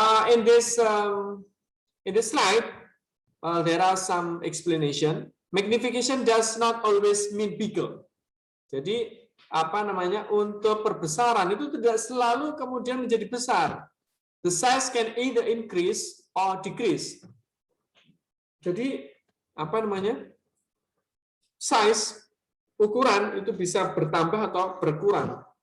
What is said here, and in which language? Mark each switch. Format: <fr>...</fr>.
<en>In this slide, there are some explanation. Magnification does not always mean bigger.</en> <id>Jadi untuk perbesaran itu tidak selalu kemudian menjadi besar.</id> <en>The size can either increase or decrease.</en> <id>Jadi size ukuran itu bisa bertambah atau berkurang.</id>